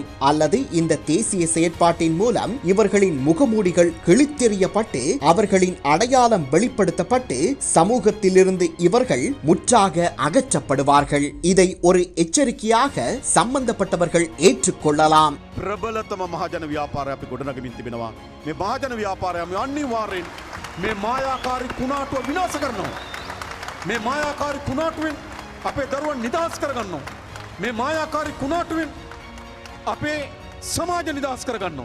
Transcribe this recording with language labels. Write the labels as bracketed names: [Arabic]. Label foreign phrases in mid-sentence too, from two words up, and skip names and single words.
[Tamil] அல்லது இந்த தேசிய செயற்பாட்டின் மூலம் இவர்களின் முகமூடிகள் கிழித்தெறியப்பட்டு அவர்களின் அடையாளம் வெளிப்படுத்தப்பட்டு சமூகத்திலிருந்து இவர்கள் முற்றாக அகற்றப்படுவார்கள். இதை ஒரு எச்சரிக்கையாக சம்பந்தப்பட்டவர்கள் ஏற்றுக்கொள்ளலாம். [Sinhala] ප්‍රබලතම මහජන ව්‍යාපාරය අපි ගොඩනගමින් තිබෙනවා. මේ මහජන ව්‍යාපාරය අපි අනිවාර්යෙන් මේ මායාකාරී කුණාටුව විනාශ කරනවා. මේ මායාකාරී කුණාටුවෙන් අපේ දරුවන් නිදහස් කරගන්නවා. මේ මායාකාරී කුණාටුවෙන් අපේ සමාජ නිදහස් කරගන්නවා.